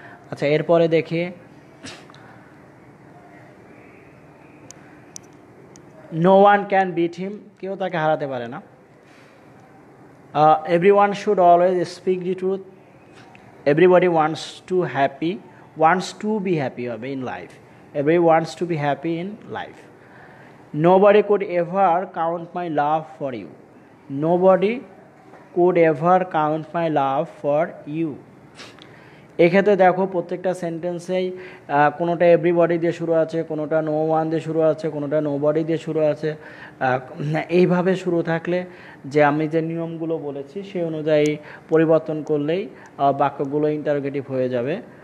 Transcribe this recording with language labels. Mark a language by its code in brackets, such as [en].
[bn] আচ্ছা এরপরে দেখি [en] no one can beat him, [bn] কেউ তাকে হারাতে পারে না। [en] Every one should always speak the truth, everybody wants to happy, wants to be happy হবে in life, every wants to be happy in life. Nobody could ever count my love for you, nobody could ever count my love for you। [bn] এক্ষেত্রে দেখো প্রত্যেকটা সেন্টেন্সেই কোনোটা everybody দিয়ে শুরু আছে, কোনোটা no one দিয়ে শুরু আছে, কোনোটা নোবডি দিয়ে শুরু আছে। এইভাবে শুরু থাকলে যে আমি যে নিয়মগুলো বলেছি সেই অনুযায়ী পরিবর্তন করলেই বাক্যগুলো ইন্টারোগেটিভ হয়ে যাবে।